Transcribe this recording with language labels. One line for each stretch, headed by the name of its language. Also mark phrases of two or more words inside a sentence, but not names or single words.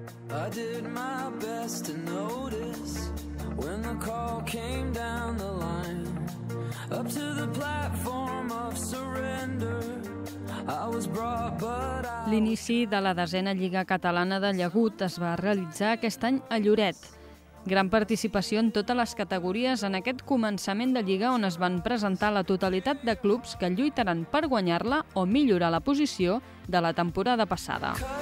English: I did my best to notice when the call came down the line, up to the platform of surrender. I was brought, but
Catalan: L'inici de la 10a Lliga Catalana de Llagut es va realitzar aquest any a Lloret. Gran participació en totes les categories en aquest començament de Lliga on es van presentar la totalitat de clubs que lluitaran per guanyar-la o millorar la posició de la temporada passada.